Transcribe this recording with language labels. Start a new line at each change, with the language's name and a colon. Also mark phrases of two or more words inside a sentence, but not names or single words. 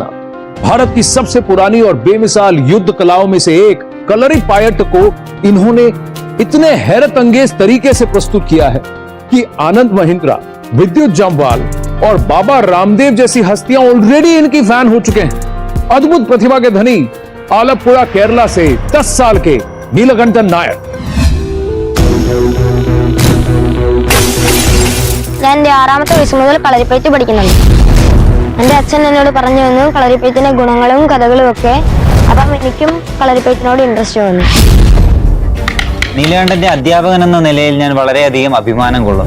Hindi: भारत की सबसे पुरानी और बेमिसाल युद्ध कलाओं में से एक कलरीपायट्ट को इन्होंने इतने हैरत अंगेज तरीके से प्रस्तुत किया है कि आनंद महिंद्रा, विद्युत जामवाल और बाबा रामदेव जैसी हस्तियां ऑलरेडी इनकी फैन हो चुके हैं। अद्भुत प्रतिभा के धनी आलपुड़ा केरला से 10 साल के नीलकंठन नायर।
Malayalam: ഞാൻ എൻ്റെ 6ാമത്തെ വയസ്സ് മുതൽ കളരിപ്പയറ്റ് പഠിക്കുന്നുണ്ട്. എൻ്റെ അച്ഛൻ എന്നോട് പറഞ്ഞു തന്നു കളരിപ്പയറ്റിന്റെ ഗുണങ്ങളും കഥകളും ഒക്കെ. അപ്പം എനിക്കും കളരിപ്പയറ്റിനോട് ഇൻട്രസ്റ്റ് വന്നു. നീലകണ്ഠന്റെ അധ്യാപകൻ എന്ന നിലയിൽ ഞാൻ വളരെയധികം അഭിമാനം കൊള്ളുന്നു.